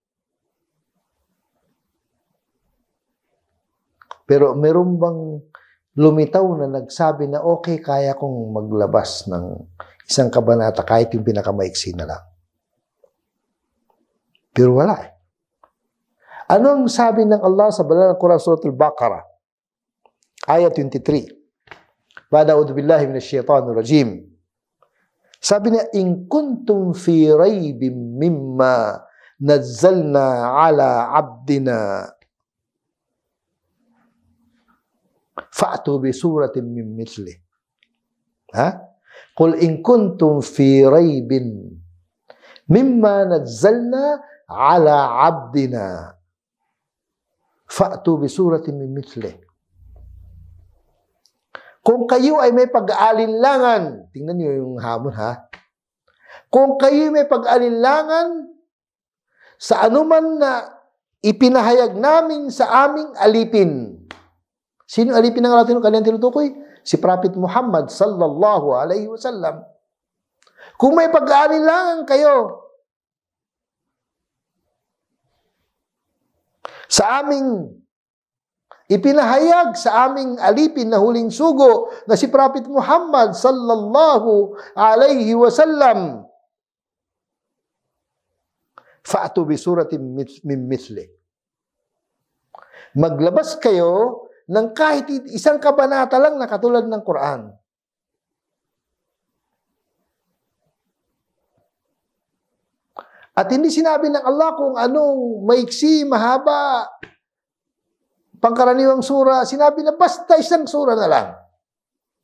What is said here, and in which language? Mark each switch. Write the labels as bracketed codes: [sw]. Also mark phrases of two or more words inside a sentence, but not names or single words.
[tl] Pero meron bang lumitaw na nagsabi na okay, kaya kong maglabas ng isang kabanata kahit yung pinakamaiksi na lang? Pero wala eh. Anong sabi ng Allah sa banal na Quran, Suratul Baqarah, ayat 23? [ar] بعد بالله من الشيطان الرجيم. [tl] Sabi niya, [ar] إن كنتم في ريب مما نزلنا على عبدنا فأتوا بسورة من مثله. قل إن كنتم في ريب مما نزلنا على عبدنا فأتوا بسورة من مثله. [tl] Kung kayo ay may pag-aalinlangan, tingnan niyo yung hamon ha. Kung kayo may pag-aalinlangan sa anuman na ipinahayag namin sa aming alipin. Sino alipin ng ating kanyang tinutukoy? Si Prophet Muhammad [ar] صلى الله عليه وسلم. [tl] Kung may pag-aalinlangan kayo sa aming ipinahayag sa aming alipin na huling sugo na si Prophet Muhammad [ar] صلى الله عليه وسلم, فأتوا بسورة من مثله. [tl] Maglabas kayo ng kahit isang kabanata lang na katulad ng Quran. At hindi sinabi ng Allah kung anong maiksi, mahaba, pangkaraniwang sura, sinabi na basta isang sura na lang.